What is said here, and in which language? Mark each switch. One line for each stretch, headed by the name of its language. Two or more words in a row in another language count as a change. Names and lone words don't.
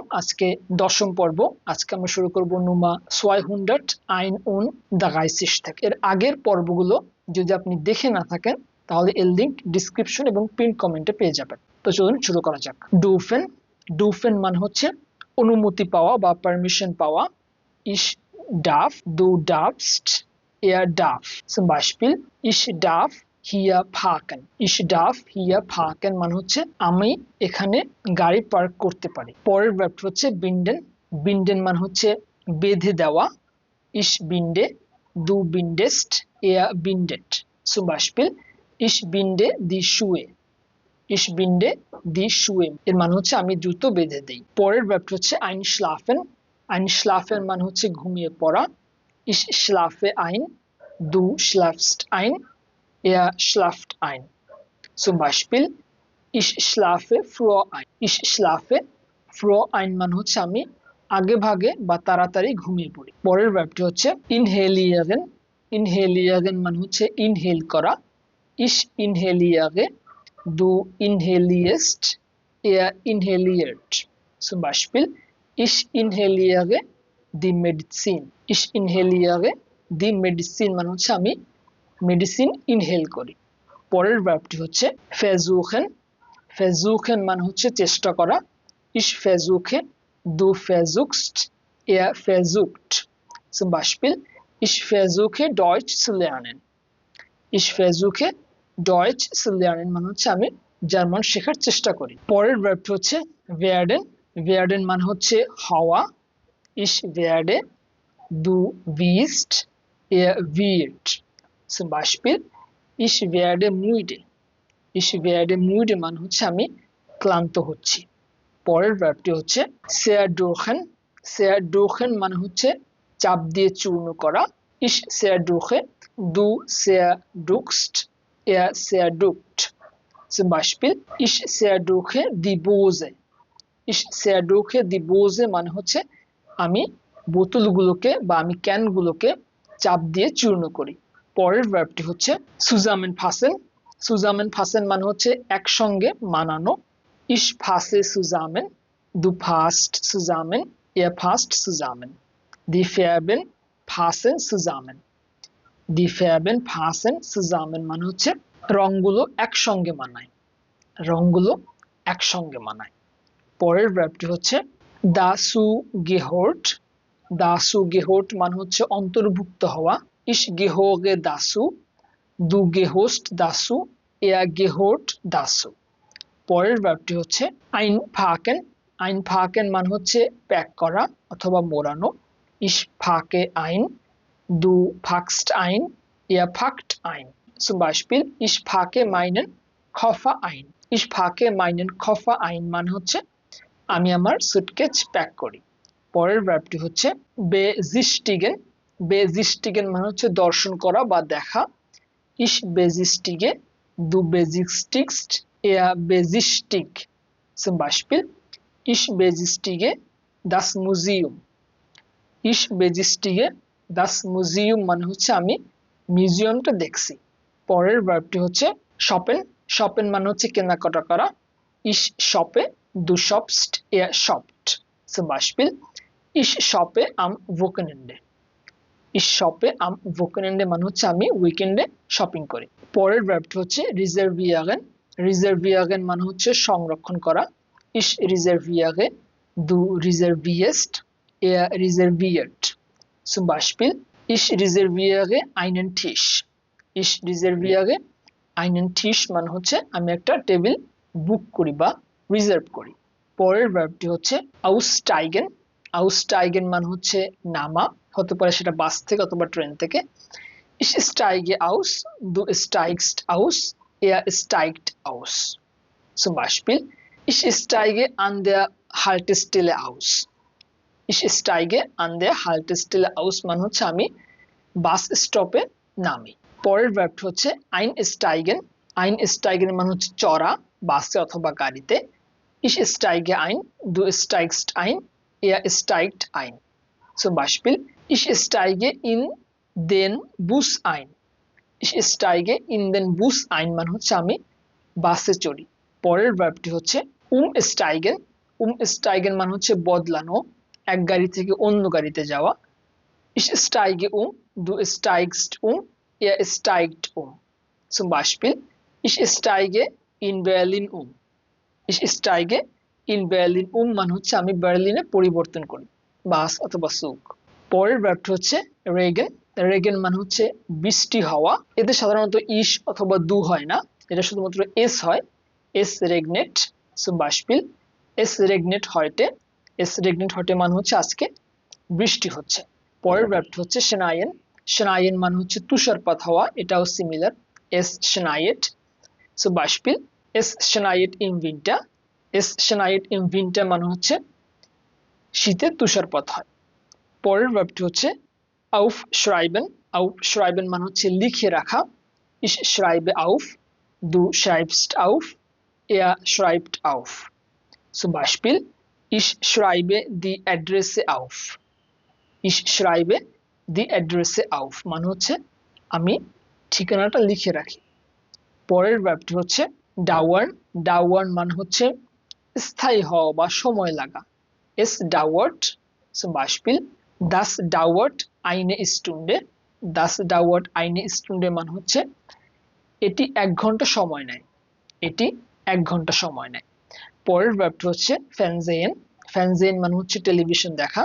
Bangla: আজকে দশম পর্ব। আজকে আমরা শুরু করব নুমা 231 থেকে। এর আগের পর্বগুলো যদি আপনি দেখে না থাকেন তাহলে এর লিংক ডিসক্রিপশন এবং পিন কমেন্টে পেয়ে যাবেন। তো চলুন শুরু করা যাক। ডুফেন, ডুফেন মানে হচ্ছে অনুমতি পাওয়া বা পারমিশন পাওয়া।
German: Ich darf, du darfst, er darf. Zum Beispiel, ich darf hier parken. Ich darf hier parken
Bangla: মানে হচ্ছে আমি এখানে গাড়ি পার্ক করতে পারি। পরের ভার্বটি হচ্ছে বিন্ডেন। বিন্ডেন মানে হচ্ছে বেঁধে দেওয়া।
German: Ich binde, du bindest, er bindet. Zum Beispiel, ich binde die Schuhe. Ich binde die Schuhe.
Bangla: এর মানে হচ্ছে আমি জুতো বেঁধে দেই। পরের ভার্বটি হচ্ছে einschlafen. Einschlafen মানে হচ্ছে ঘুমিয়ে পড়া।
German: Ich schlafe ein, du schläfst ein, er schlaft ein. Zum Beispiel, ich schlafe früher ein. Ich schlafe früher ein
Bangla: মানে হচ্ছে আমি আগে ভাগে বা তাড়াতাড়ি ঘুমিয়ে পড়ি। পরের ভার্বটি হচ্ছে inhalieren. Inhalieren মানে হচ্ছে ইনহেল করা।
German: Ich inhaliere, du inhalierst, er inhaliert. Zum Beispiel, ich inhaliere die Medizin. Ich inhaliere die Medizin
Bangla: মানে হচ্ছে আমি মেডিসিন ইনহেল করি। পরের ভার্বটি হচ্ছে versuchen. Versuchen মানে হচ্ছে চেষ্টা করা।
German: Ich versuche, du versuchst, er versucht. Zum Beispiel, ich versuche Deutsch zu lernen. Ich versuche Deutsch zu lernen
Bangla: মানে হচ্ছে আমি জার্মান শেখার চেষ্টা করি। পরের ভার্বটি হচ্ছে werden. werden মানে হচ্ছে হওয়া।
German: Ich werde, du wirst, er wird. Zum Beispiel, ich werde müde. Ich werde müde
Bangla: মানে হচ্ছে আমি ক্লান্ত হচ্ছি। পরের ভার্বটি হচ্ছে zerdrücken. zerdrücken মানে হচ্ছে চাপ দিয়ে চূর্ণ করা।
German: Ich zerdrücke, du zerdrückst, er zerdrückt. Zum Beispiel, ich zerdrücke die Dose. Ich zerdrücke die Dose
Bangla: মানে হচ্ছে আমি বোতলগুলোকে বা আমি ক্যানগুলোকে চাপ দিয়ে চূর্ণ করি। পরের ভার্বটি হচ্ছে zusammenfassen. zusammenfassen মানে হচ্ছে একসঙ্গে মানানো।
German: Ich fasse zusammen, du fasst zusammen, er fasst zusammen. Die Verben passen zusammen. Die Verben passen zusammen
Bangla: মানে হচ্ছে রংগুলো একসঙ্গে মানায়। রংগুলো একসঙ্গে মানায়। পরের ভার্বটি হচ্ছে
German: dazu gehört. dazu gehört
Bangla: মানে হচ্ছে অন্তর্ভুক্ত হওয়া।
German: Ich gehöre dazu, du gehörst dazu, er gehört dazu.
Bangla: পরের ভার্বটি হচ্ছে einpacken. einpacken মানে হচ্ছে প্যাক করা অথবা মোড়ানো।
German: Ich packe ein, du packst ein, er packt ein. Zum Beispiel, ich packe meinen Koffer ein. Ich packe meinen Koffer ein
Bangla: মানে হচ্ছে আমি আমার সুটকেস প্যাক করি। পরের ভার্বটি হচ্ছে besichtigen. besichtigen মানে হচ্ছে দর্শন করা বা দেখা।
German: Ich besichtige, du besichtigst, er besichtigt. Zum Beispiel, ich besichtige das Museum. Ich besichtige das Museum
Bangla: মানে হচ্ছে আমি মিউজিয়ামটা দেখছি। পরের ভার্বটি হচ্ছে shoppen. shoppen মানে হচ্ছে কেনাকাটা করা।
German: Ich shoppe, du shoppst, er shoppt. Zum Beispiel, ich shoppe am Wochenende. Ich shoppe am Wochenende
Bangla: মানে হচ্ছে আমি উইকেন্ডে শপিং করি। পরের ভার্বটি হচ্ছে reservieren. reservieren মানে হচ্ছে সংরক্ষণ করা।
German: Ich reserviere, du reservierst, er reserviert. Zum Beispiel, ich reserviere einen Tisch. Ich reserviere einen Tisch
Bangla: মানে হচ্ছে আমি একটা টেবিল বুক করি বা রিজার্ভ করি। পরের ভার্বটি হচ্ছে aussteigen. aussteigen মানে হচ্ছে নামা, হতে পারে সেটা বাস থেকে অথবা ট্রেন থেকে।
German: Ich steige aus, du steigst aus, er steigt aus. Zum Beispiel, ich steige an der Haltestelle aus. Ich steige an der Haltestelle aus
Bangla: মানে হচ্ছে আমি বাস স্টপে নামি। পরের ভার্বটি হচ্ছে einsteigen. einsteigen মানে হচ্ছে চড়া বাসে অথবা গাড়িতে।
German: Ich steige ein, du steigst ein, er steigt ein. Zum Beispiel, ich steige in den Bus ein. Ich steige in den Bus ein
Bangla: মানে হচ্ছে আমি বাসে চড়ি। পরের ভার্বটি হচ্ছে স্টাইগেন। স্টাইগেন মানে হচ্ছে বদলানো, এক গাড়ি থেকে অন্য গাড়িতে যাওয়া।
German: Ich steige du steigst er steigt Zum Beispiel, ich steige in Berlin Ich steige in Berlin
Bangla: মানে হচ্ছে আমি বার্লিনে পরিবর্তন করি, বাস অথবা সুক। পরের ভার্বটি হচ্ছে রেগেন। রেগেন মানে হচ্ছে বৃষ্টি হওয়া। এতে সাধারণত ইস অথবা দু হয় না, এটা শুধুমাত্র এস হয়।
German: Es regnet. Zum Beispiel, es regnet heute. Es regnet heute
Bangla: মানে হচ্ছে আজকে বৃষ্টি হচ্ছে। পরের ভার্বটি হচ্ছে শনায়েন। শনায়েন মানে হচ্ছে তুষারপাত হওয়া, এটাও সিমিলার।
German: Es schneit. Zum Beispiel, es schneit im Winter. Es schneit im Winter
Bangla: মানে হচ্ছে শীতে তুষারপাত হয়। পরের ভার্বটি হচ্ছে aufschreiben. Aufschreiben মানে হচ্ছে লিখে রাখা।
German: Ich schreibe auf, du schreibst auf, er schreibt auf. Zum Beispiel, ich schreibe die Adresse auf. Ich schreibe die Adresse auf
Bangla: মানে হচ্ছে আমি ঠিকানাটা লিখে রাখি। পরের ভার্বটি হচ্ছে dauern. Dauern মানে হচ্ছে স্থায়ী হওয়া বা সময় লাগা।
German: Es dauert, zum Beispiel, das dauert eine Stunde. Das dauert eine Stunde
Bangla: মানে হচ্ছে এটি 1 ঘন্টা সময় নেয়। এটি 1 ঘন্টা সময় নেয়। পরের ভার্বটি হচ্ছে Fernsehen. Fernsehen মানে হচ্ছে টেলিভিশন দেখা।